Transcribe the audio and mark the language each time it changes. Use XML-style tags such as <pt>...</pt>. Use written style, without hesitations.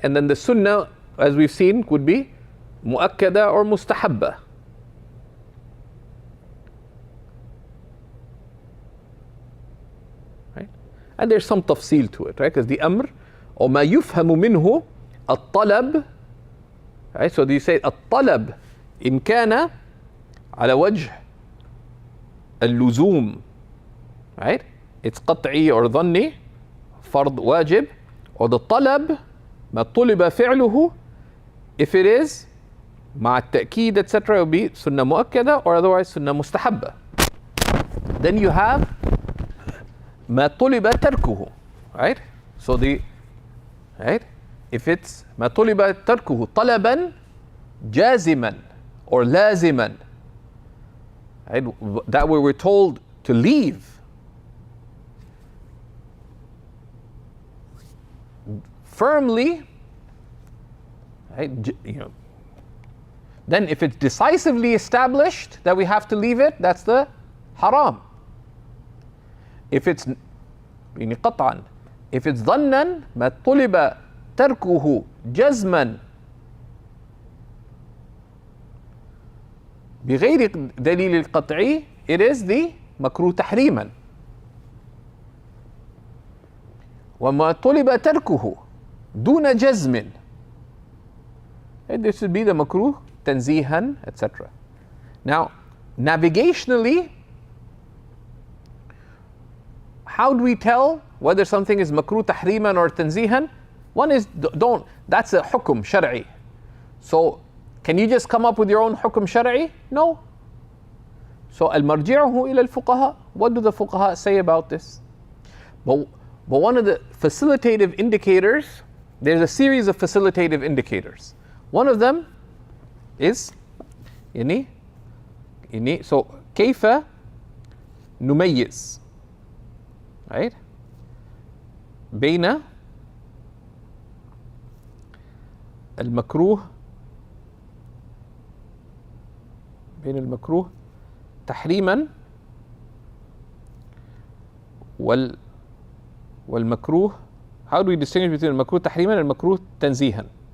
<en>And then the sunnah, as we've seen, could be muakkada or mustahabba. Right? And there's some tafsil to it, right? Because the amr, or</en> <ar>ما يفهم منه الطلب,</ar> <en>right? So you say</en> <ar>الطلب إن كان على وجه اللزوم, right? It's قطعي or ظني, فرض واجب, or the طلب ما طلب فعله,</ar> <en>if it is</en> <ar>مع التأكيد etc.</ar> <en>it will be</en> <ar>سنة مؤكدة or otherwise سنة مستحبة.</ar> <en>Then you have</en> <ar>ما طلب تركه, right?</ar> <en>So the, right? If it's</en> <ar>ما طلب تركه طلبا جازما or لازما, right?</ar> <en>That way we're told to leave. Firmly, right? You know. Then if it's decisively established that we have to leave it, that's the haram.</en> <ar>If it's يعني قطعا, if it's ظنا ما طلب تركه جزما بغير دليل القطعي, it is the مكروه تحريما. وما طلب تركه دون جزم,</ar> <en>this would be the makruh tanzihan, etc. Now, navigationally, how do we tell whether something is makruh tahriman or tanzihan? One is don't, that's a hukum shar'i. So, can you just come up with your own hukum shar'i? No. So, al-marji'uhu ila al-fuqaha. What do the fuqaha say about this? But one of the facilitative indicators, there's a series of facilitative indicators. One of them is so</en> <ar>كيف نميز,</ar> <en>right?</en> <ar>بين المكروه تحريما والمكروه,</ar> <en>how do we distinguish between</en> <ar>المكروه تحريما and المكروه تنزيها?</ar>